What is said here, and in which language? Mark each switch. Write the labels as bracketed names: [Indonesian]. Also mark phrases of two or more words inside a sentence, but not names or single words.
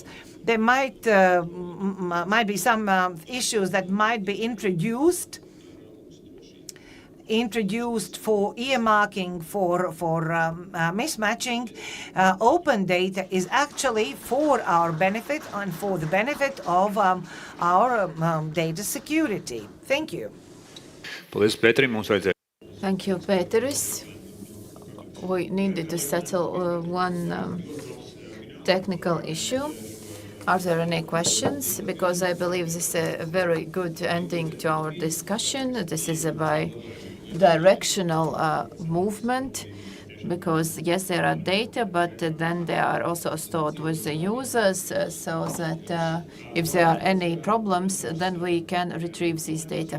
[English] There might be some issues that might be introduced for earmarking, for mismatching. Open data is actually for our benefit and for the benefit of our data security. Thank you. [Latvian] Paldies, Pēterim. Mums vajadzēja. [English] Thank you, Pēteris. We needed to settle one technical issue. Are there any questions? Because I believe this is a very good ending to our discussion. This is a bi-directional movement, because yes, there are data, but then they are also stored with the users, so that if there are any problems, then we can retrieve these data.